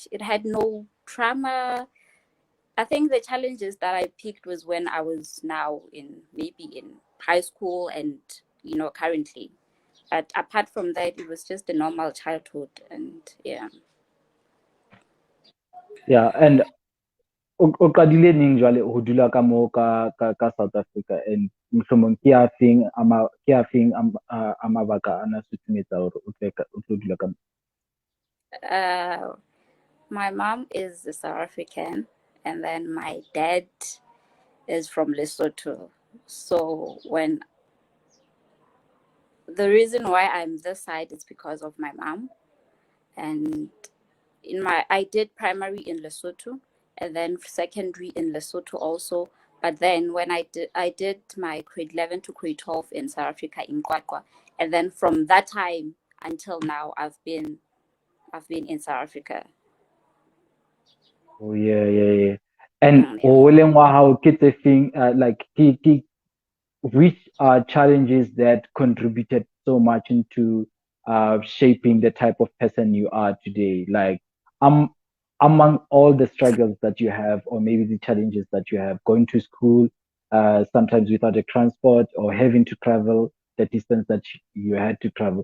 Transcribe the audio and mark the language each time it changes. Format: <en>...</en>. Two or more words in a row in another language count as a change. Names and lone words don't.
<en>It had no trauma. I think the challenges that I picked was when I was now in maybe in high school and currently. But apart from that, it was just a normal childhood, and yeah. Yeah, and</en> <st>o qadile neng jwale ho dula ka mo ka South Africa, and mohlomong ke a feng a mabaka ana sutumetsa hore o tlo dula ka mo?</st> <en>Uh, my mom is a South African, and then my dad is from Lesotho. So when the reason why I'm this side is because of my mom, and I did primary in Lesotho, and then secondary in Lesotho also. But then when I did my grade 11 to grade 12 in South Africa in Kwakwa, and then from that time until now, I've been in South Africa. Oh yeah, yeah, yeah. And Yeah.</en> <st>o leng wa hao ke tse feng,</st> <en>like which are challenges that contributed so much into shaping the type of person you are today? Like, um, among all the struggles that you have, or maybe the challenges that you have, going to school, sometimes without a transport, or having to travel the distance that you had to travel.</en>